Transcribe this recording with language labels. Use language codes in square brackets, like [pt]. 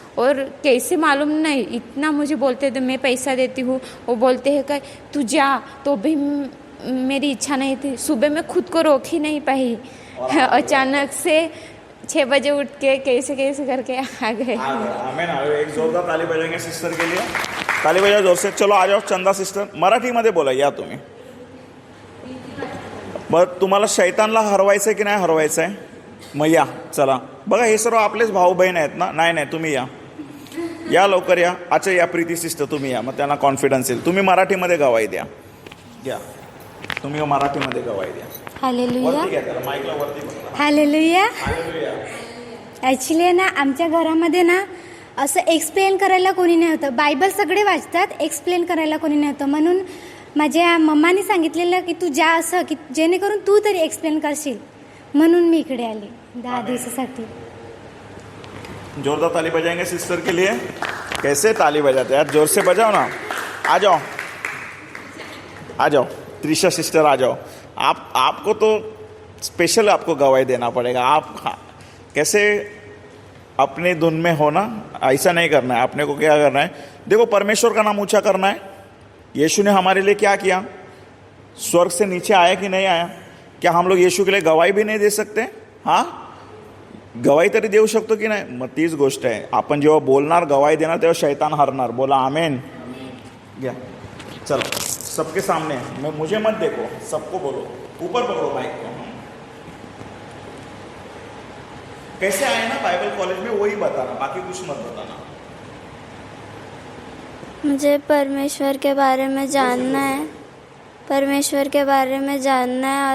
[hi] और कैसे मालूम नहीं, इतना मुझे बोलते थे मैं पैसा देती हूँ, वो बोलते हैं कि तू जा, तो भी मेरी इच्छा नहीं थी. सुबह में खुद को रोक ही नहीं पाई. अचानक से 6 बजे उठ के कैसे करके आ गए. आमेन. एक जोरदार ताली बजाएंगे सिस्टर के लिए. ताली बजाओ जोर से. चलो आ जाओ [mr] चंदा सिस्टर, मराठीमध्ये बोला या तुम्ही. बरं तुम्हाला शैतानला हरवायचं आहे की नाही हरवायचं आहे? मग या, चला. बघा हे सर्व आपलेच भाऊ बहीण आहेत ना. नाही तुम्ही या लवकर या. अच्छा या प्रीती सिस्टर तुम्ही या, मग त्यांना कॉन्फिडन्स येईल. तुम्ही मराठीमध्ये गवाही द्या. घ्या तुम्ही मराठीमध्ये गवाही द्या. हालेलुया, माईकला वरती बघा. हालेलुया. हालेलुया. ॲक्च्युली ना आमच्या घरामध्ये ना असं एक्सप्लेन करायला कोणी नाही होतं. बायबल सगळे वाचतात, एक्सप्लेन करायला कोणी नाही होतं. म्हणून माझ्या मम्माने सांगितलेलं की तू जा, असं की जेणेकरून तू तरी एक्सप्लेन करशील. म्हणून मी इकडे आले 10 दिवसासाठी. [hi] जोरदार ताली बजाएंगे सिस्टर के लिए. कैसे ताली बजाते यार, जोर से बजाओ ना. आ जाओ आ जाओ त्रिशा सिस्टर, आ जाओ। आपको तो स्पेशल आपको गवाही देना पड़ेगा। आप कैसे अपने धुन में हो ना, ऐसा नहीं करना है। अपने को क्या करना है, देखो परमेश्वर का नाम ऊंचा करना है। यीशु ने हमारे लिए क्या किया, स्वर्ग से नीचे आया कि नहीं आया? क्या हम लोग यीशु के लिए गवाही भी नहीं दे सकते? [mr] हां, गवाही तरी देऊ शकतो की नाही? मग तीच गोष्ट आहे, आपण जेव्हा बोलणार, गवाही देणार, तेव्हा शैतान हरणार। बोला आमेन। [hi] घ्या, चलो सबके सामने, मैं मुझे मत देखो, सबको बोलो, ऊपर पकड़ो माइक को। कैसे आए ना बाइबल कॉलेज में वही बताना, बाकी कुछ मत बताना। मुझे परमेश्वर के बारे में जानना है, परमेश्वर के बारे में जानना है।